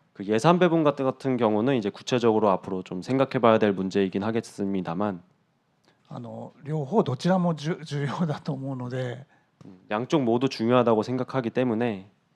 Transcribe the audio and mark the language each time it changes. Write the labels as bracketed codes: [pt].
[ko] 그 예산 배분 같은 경우는 이제 구체적으로 앞으로 좀 생각해봐야 될 문제이긴 하겠습니다만 [ja] 両方どちらも重要だと思うので、 [ko] 양쪽 모두 중요하다고 생각하기 때문에